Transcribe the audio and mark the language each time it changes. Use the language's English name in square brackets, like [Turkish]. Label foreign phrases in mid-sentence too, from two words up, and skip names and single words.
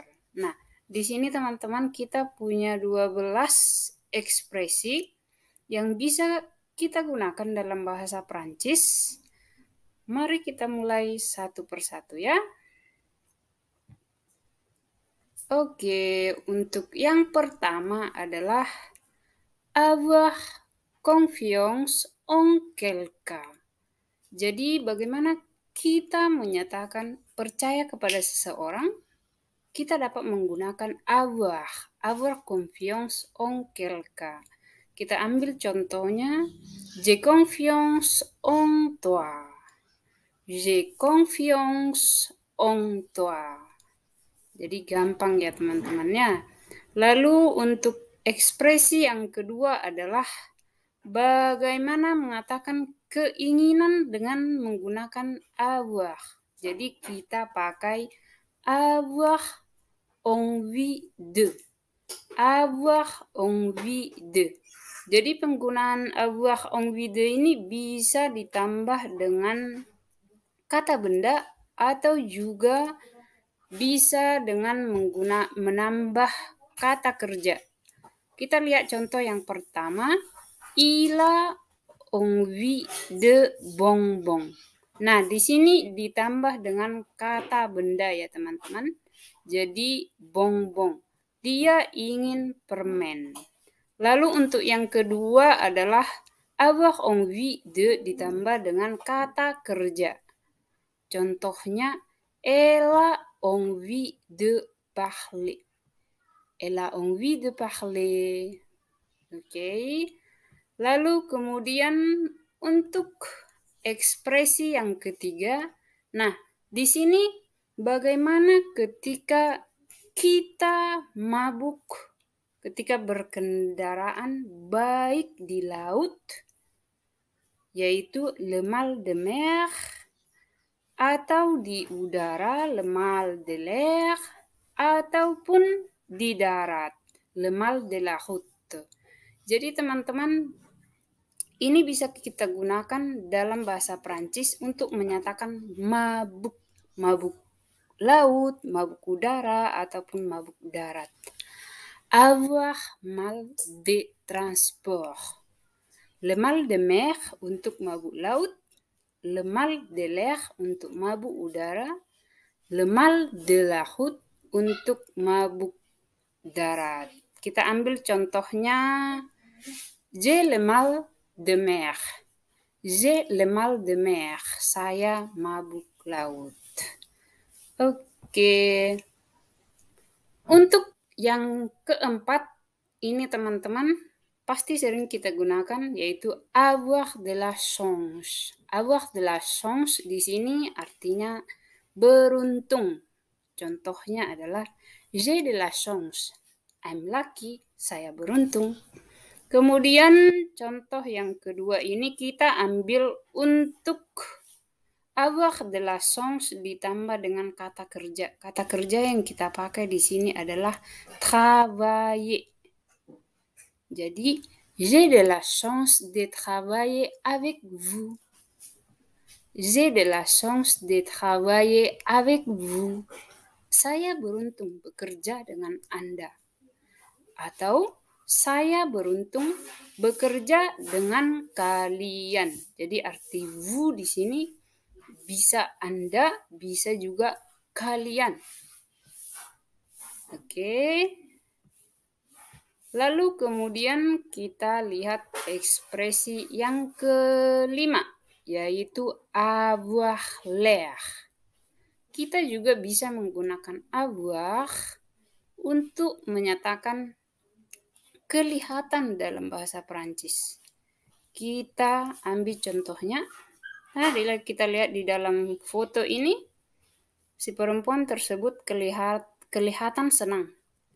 [Indonesian] Nah, di sini teman-teman kita punya 12 ekspresi yang bisa kita gunakan dalam bahasa Prancis. Mari kita mulai satu persatu ya. Oke, untuk yang pertama adalah [French] avoir confiance en quelqu'un. [Indonesian] Jadi bagaimana kita menyatakan percaya kepada seseorang? Kita dapat menggunakan [French] avoir confiance en quelqu'un. [Indonesian] Kita ambil contohnya, [French] j'ai confiance en toi. J'ai confiance en toi. [Indonesian] Jadi gampang ya teman-temannya. Lalu untuk ekspresi yang kedua adalah bagaimana mengatakan keinginan dengan menggunakan avoir. Jadi kita pakai [French] avoir envie de. Avoir envie de. [Indonesian] Jadi penggunaan [French] avoir envie de [Indonesian] ini bisa ditambah dengan kata benda atau juga bisa dengan menambah kata kerja. Kita lihat contoh yang pertama, [French] il a envie de bonbon. [Indonesian] Nah, di sini ditambah dengan kata benda ya teman-teman. Jadi bonbon. Dia ingin permen. Lalu untuk yang kedua adalah [French] avoir envie de [Indonesian] ditambah dengan kata kerja. Contohnya, [French] elle a envie de parler. Elle a envie de parler. [Indonesian] Oke. Lalu kemudian untuk ekspresi yang ketiga, nah di sini bagaimana ketika kita mabuk, ketika berkendaraan baik di laut, yaitu [French] le mal de mer, [Indonesian] atau di udara [French] le mal de l'air, [Indonesian] ataupun di darat [French] le mal de la route. [Indonesian] Jadi teman-teman, ini bisa kita gunakan dalam bahasa Prancis untuk menyatakan mabuk. Mabuk laut, mabuk udara, ataupun mabuk darat. [French] Avoir mal de transport. Le mal de mer [Indonesian] untuk mabuk laut, [French] le mal de l'air [Indonesian] untuk mabuk udara, [French] le mal de la route [Indonesian] untuk mabuk darat. Kita ambil contohnya, [French] j'ai le mal de mer. J'ai le mal de mer. [Indonesian] Saya mabuk laut. Oke. Untuk yang keempat, ini teman-teman pasti sering kita gunakan, yaitu [French] avoir de la chance. Avoir de la chance [Indonesian] di sini artinya beruntung. Contohnya adalah [French] j'ai de la chance. [English] I'm lucky. [Indonesian] Saya beruntung. Kemudian contoh yang kedua ini kita ambil untuk [French] avoir de la chance [Indonesian] ditambah dengan kata kerja. Kata kerja yang kita pakai di sini adalah travailler. [French] Jadi, j'ai de la chance de travailler avec vous. J'ai de la chance de travailler avec vous. [Indonesian] Saya beruntung bekerja dengan Anda. Atau saya beruntung bekerja dengan kalian. Jadi arti vous di sini bisa Anda, bisa juga kalian. Oke. Lalu kemudian kita lihat ekspresi yang kelima, yaitu [French] avoir l'air. [Indonesian] Kita juga bisa menggunakan avoir untuk menyatakan kelihatan dalam bahasa Prancis. Kita ambil contohnya. Nah, kita lihat di dalam foto ini, si perempuan tersebut kelihatan senang.